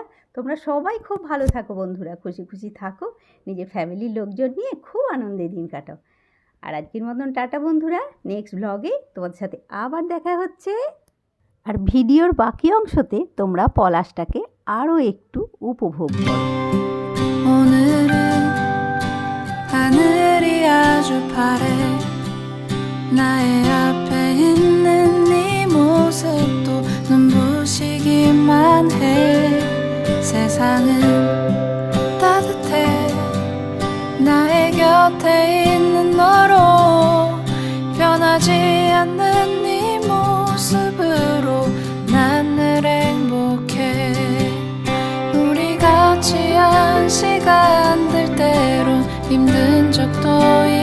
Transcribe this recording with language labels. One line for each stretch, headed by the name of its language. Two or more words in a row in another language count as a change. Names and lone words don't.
Bangla: তোমরা সবাই খুব ভালো থাকো বন্ধুরা, খুশি খুশি থাকো, নিজের ফ্যামিলির লোকজন নিয়ে খুব আনন্দে দিন কাটাও। আর আজকের মতন টাটা বন্ধুরা,
English: next blog
Bangla: তোমাদের সাথে আবার দেখা হচ্ছে। আর ভিডিওর বাকি অংশতে তোমরা পলাশটাকে আরও একটু উপভোগ করো।
Korean: 오늘은 하늘이 아주 파래 나의 앞에 있는 네 모습도 눈부시기만 해 세상은 따뜻해 나의 곁에 있는 너로 변하지 않는 네 모습으로 난 늘 행복해 우리 같이 한 시간들 때론 힘든 적도